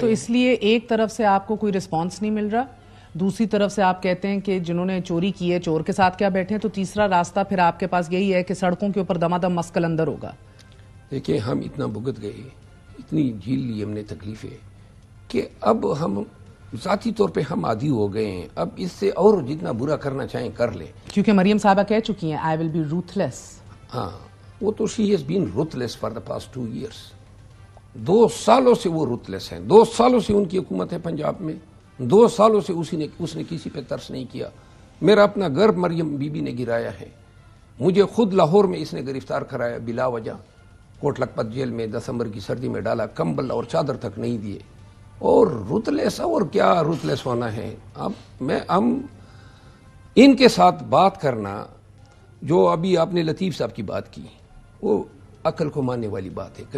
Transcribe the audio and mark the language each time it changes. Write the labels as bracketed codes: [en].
[ur] تو اس لیے ایک طرف سے آپ کو کوئی رسپانس نہیں مل رہا، دوسری طرف سے آپ کہتے ہیں کہ جنہوں نے چوری کی ہے چور کے ساتھ کیا بیٹھے ہیں، تو تیسرا راستہ پھر آپ کے پاس یہی ہے کہ سڑکوں کے اوپر دمادم مسکل اندر ہوگا. دیکھیں ہم اتنا بھگت گئے، اتنی جھیل لی ہم نے تکلیفیں، کہ اب ہم ذاتی طور پہ ہم عادی ہو گئے ہیں. اب اس سے اور جتنا برا کرنا چاہیں کر لیں. کیونکہ مریم صاحبہ کہہ چکی ہیں [en] I will be ruthless. [ur] ہاں وہ تو [en] she has been ruthless for the past 2 years. [ur] 2 سالوں سے وہ ruthless ہیں. 2 سالوں سے ان کی حکومت ہے پنجاب میں. 2 سالوں سے اس نے کسی پہ ترس نہیں کیا. میرا اپنا گھر مریم بی بی نے گرایا ہے. مجھے خود لاہور میں اس نے گرفتار کرایا بلا وجہ. کوٹ لکھپت جیل میں دسمبر کی سردی میں ڈالا، کمبل اور چادر تک نہیں دیے. اور ruthless اور کیا ruthless ہونا ہے. اب ہم ان کے ساتھ بات کرنا، جو ابھی آپ نے لطیف صاحب کی بات کی، وہ عقل کو ماننے والی بات ہے.